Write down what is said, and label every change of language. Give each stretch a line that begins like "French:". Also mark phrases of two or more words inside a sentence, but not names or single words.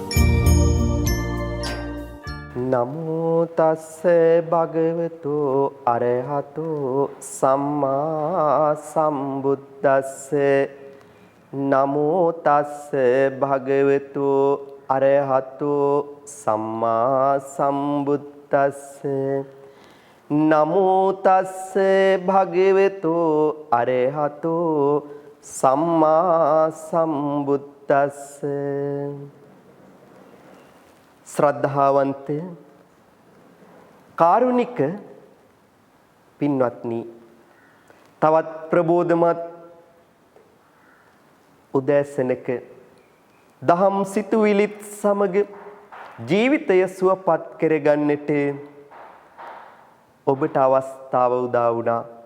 Pali: නමෝ තස්ස භගවතු අරහතු සම්මා සම්බුද්දස්ස නමෝ තස්ස භගවතු අරහතු සම්මා සම්බුද්දස්ස නමෝ තස්ස භගවතු අරහතු සම්මා සම්බුද්දස්ස
Sinhala: ශ්‍රද්ධාවන්ත කාරුණික පින්වත්නි, තවත් ප්‍රබෝධමත් උදෑසනක දහම් සිතුවිලිත් සමග ජීවිතය සුවපත් කරගන්නට ඔබට අවස්ථාව උදා වුණා.